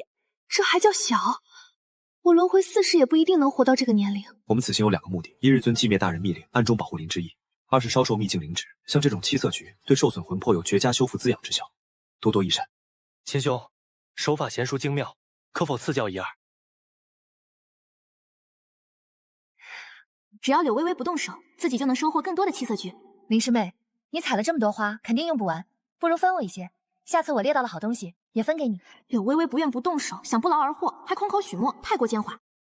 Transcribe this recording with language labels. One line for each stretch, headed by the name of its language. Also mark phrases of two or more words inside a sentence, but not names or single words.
Chinese: 這還叫小？我輪迴4世也不一定能活到這個年齡。我們此行有2個目的：一是遵界面大人密令，暗中保護靈之意；二是燒售秘境靈植，像這種七色菊，對受損魂魄有絕佳修復滋養之效，多多益善。秦兄，手法嫻熟精妙，可否賜教一二？只要柳微微不動手，自己就能收穫更多的七色菊。林師妹，你採了這麼多花，肯定用不完，不如分我一些。下次我獵到了好東西，也分給你。柳微微不願不動手，想不勞而獲，還空口許諾，太過奸猾。